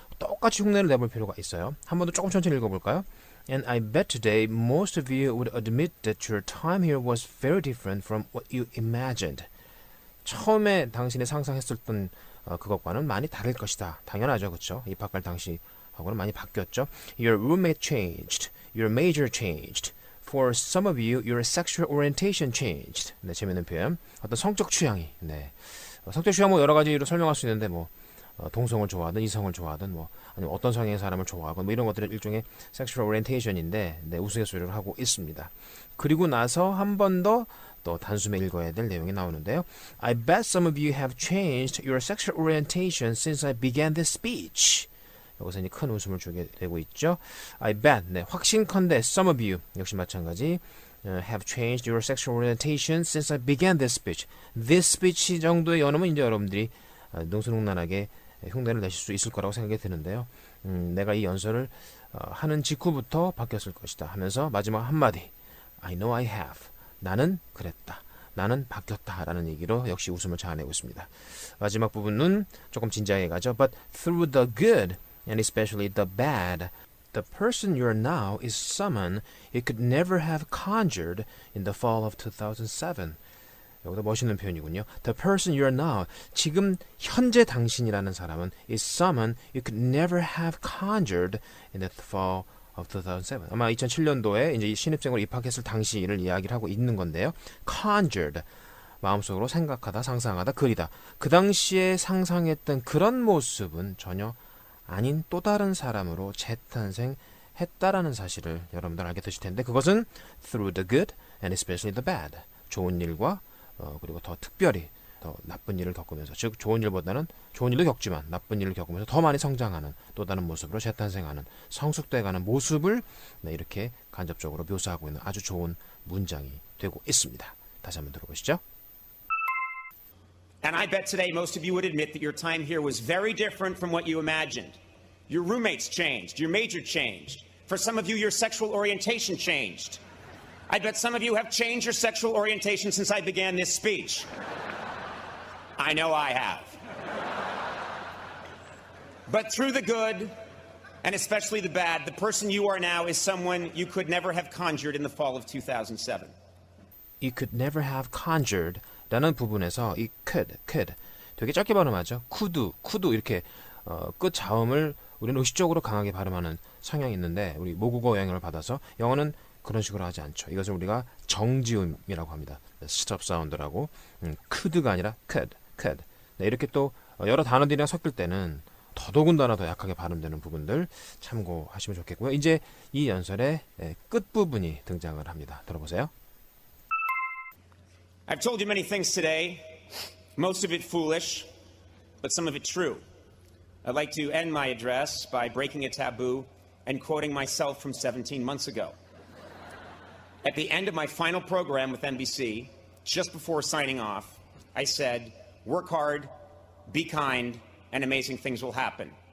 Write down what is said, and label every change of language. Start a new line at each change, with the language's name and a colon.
Korean: 똑같이 흉내를 내볼 필요가 있어요. 한 번 더 조금 천천히 읽어볼까요?
English: And I bet today most of you would admit that your time here was very different from what you imagined.
Korean: 처음에 당신이 상상했었던 그것과는 많이 다를 것이다. 당연하죠, 그렇죠? 입학할 당시하고는 많이 바뀌었죠.
English: Your roommate changed. Your major changed. For some of you, your sexual orientation changed.
Korean: 네, 재밌는 표현. 어떤 성적 취향이. 네. 성적 취향 뭐 여러 가지로 설명할 수 있는데 뭐 동성을 좋아하든 이성을 좋아하든 뭐 아니면 어떤 성향의 사람을 좋아하건 뭐 이런 것들은 일종의 sexual orientation인데 네, 우스갯소리를 하고 있습니다. 그리고 나서 한 번 더 또 단숨에 읽어야 될 내용이 나오는데요.
English: I bet some of you have changed your sexual orientation since I began this speech.
Korean: 여기서 이제 큰 웃음을 주게 되고 있죠.
English: I bet,
Korean: 네, 확신컨대
English: some of you
Korean: 역시 마찬가지
English: have changed your sexual orientation since I began this speech. This speech
Korean: 정도의 연음은 이제 여러분들이 능수능란하게 흉내를 내실 수 있을 거라고 생각이 드는데요. 내가 이 연설을 하는 직후부터 바뀌었을 것이다 하면서 마지막 한마디
English: I know I have.
Korean: 나는 그랬다. 나는 바뀌었다라는 얘기로 역시 웃음을 자아내고 있습니다. 마지막 부분은 조금 진지하게 가죠.
English: But through the good and especially the bad, the person you are now is someone you could never have conjured in the fall of 2007.
Korean: 여기도 멋있는 표현이군요.
English: The person you are now,
Korean: 지금 현재 당신이라는 사람은
English: is someone you could never have conjured in the fall of 2007.
Korean: 아마 2007년도에 이제 신입생으로 입학했을 당시를 이야기를 하고 있는 건데요. Conjured, 마음속으로 생각하다, 상상하다, 그리다. 그 당시에 상상했던 그런 모습은 전혀 아닌 또 다른 사람으로 재탄생했다라는 사실을 여러분들 알게 되실 텐데, 그것은
English: through the good and especially the bad.
Korean: 좋은 일과 그리고 더 특별히 더 나쁜 일을 겪으면서, 즉 좋은 일보다는 좋은 일도 겪지만 나쁜 일을 겪으면서 더 많이 성장하는 또 다른 모습으로 재탄생하는, 성숙돼가는 모습을 이렇게 간접적으로 묘사하고 있는 아주 좋은 문장이 되고 있습니다. 다시 한번 들어보시죠.
English: And I bet today most of you would admit that your time here was very different from what you imagined. Your roommates changed, your major changed. For some of you, your sexual orientation changed. I bet some of you have changed your sexual orientation since I began this speech. I know I have. But through the good, and especially the bad, the person you are now is someone you could never have conjured in the fall of 2007. You could never have conjured
Korean: 라는 부분에서 이 could 되게 짧게 발음하죠. could 이렇게 끝 자음을 우리는 의식적으로 강하게 발음하는 성향이 있는데, 우리 모국어 영향을 받아서 영어는 그런 식으로 하지 않죠. 이것을 우리가 정지음이라고 합니다. 스톱 사운드라고. could가 아니라 could. 네, 이렇게 또 여러 단어들이랑 섞일 때는 더더군다나 더 약하게 발음되는 부분들 참고하시면 좋겠고요. 이제 이 연설의 끝부분이 등장을 합니다. 들어보세요.
English: I've told you many things today, most of it foolish, but some of it true. I'd like to end my address by breaking a taboo and quoting myself from 17 months ago. At the end of my final program with NBC, just before signing off, I said, work hard, be kind, and amazing things will happen.